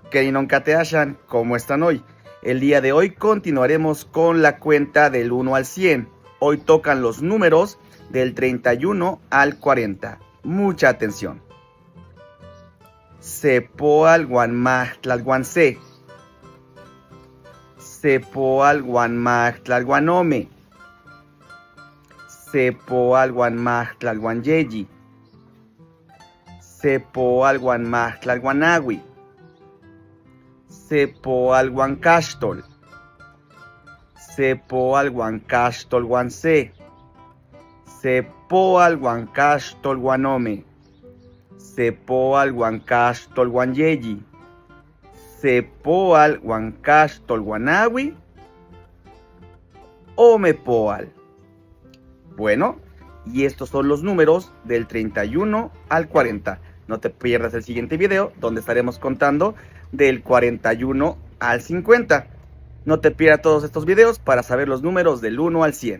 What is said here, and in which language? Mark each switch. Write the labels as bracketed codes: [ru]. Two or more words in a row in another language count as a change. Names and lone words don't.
[nah] Kerinon Kateashan, [es] ¿cómo están hoy? El día de hoy continuaremos con la cuenta del 1 al 100. Hoy tocan los números del 31 al 40. Mucha atención. [nah] Sepoal Guanmaj Tlalguanse. Sepoal Guanmaj Tlalguanome. Sepoal Guanmaj Tlalguanyeyi. Sepoal Guanmaj Tlalguanawi. Sepoal Guancaxtol. Sepoal Guancaxtol Guanse. Sepoal Guancaxtol Guanome. Sepoal Guancaxtol Guanyeyi. Sepoal Guancaxtol Guanawi. Omepoal. [es] Bueno, y estos son los números del 31 al 40. No te pierdas el siguiente video donde estaremos contando del 41 al 50. No te pierdas todos estos videos para saber los números del 1 al 100.